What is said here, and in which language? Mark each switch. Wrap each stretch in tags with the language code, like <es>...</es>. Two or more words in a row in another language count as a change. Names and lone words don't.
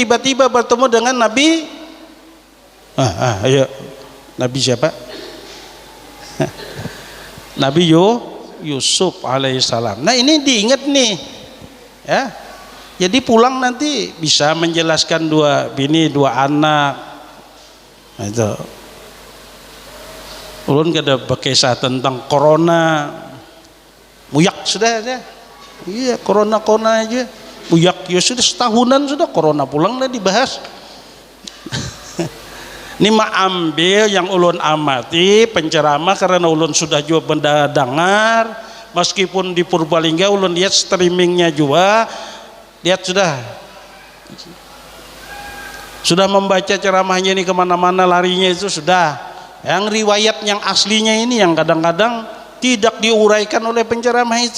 <id>Tiba-tiba bertemu dengan Nabi ayo, Nabi siapa? Nabi Yusuf alaihissalam. Nah ini diingat nih ya. Jadi pulang nanti bisa menjelaskan dua bini, dua anak.</id> <bjn>Nah, itu ulun kada berkisah tentang corona, muyak sudah ya.</bjn> <id>Iya, corona aja.</id> <bjn>Uyak ya sudah setahunan sudah corona pulang dah dibahas.</bjn> <id>Ini mah ambil yang ulun amati penceramah karena ulun sudah juga mendengar, meskipun di Purbalingga ulun lihat streamingnya juga, lihat sudah membaca ceramahnya ini kemana-mana larinya itu sudah. Yang riwayat yang aslinya ini yang kadang-kadang tidak diuraikan oleh penceramah itu.</id>